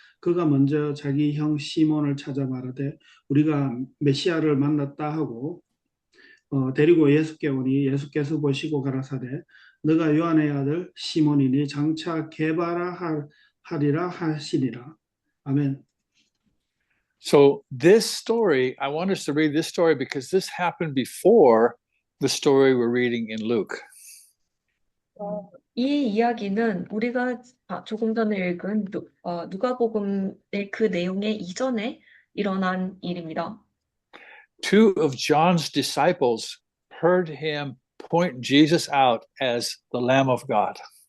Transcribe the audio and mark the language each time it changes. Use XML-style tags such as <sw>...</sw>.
<ko>그가 먼저 자기 형 시몬을 찾아 말하되 우리가 메시아를 만났다 하고 데리고 예수께 오니 예수께서 보시고 가라사대 너가 요한의 아들 시몬이니 장차 게바라 하리라 하시니라. 아멘.</ko> <en>So this story, I want us to read this story because this happened before the story we're reading in Luke.</en> <ko>이 이야기는 우리가 조금 전에 읽은 누가복음의 그 내용의 이전에 일어난 일입니다.</ko> <en>Two of John's disciples heard him point Jesus out as the Lamb of God.</en>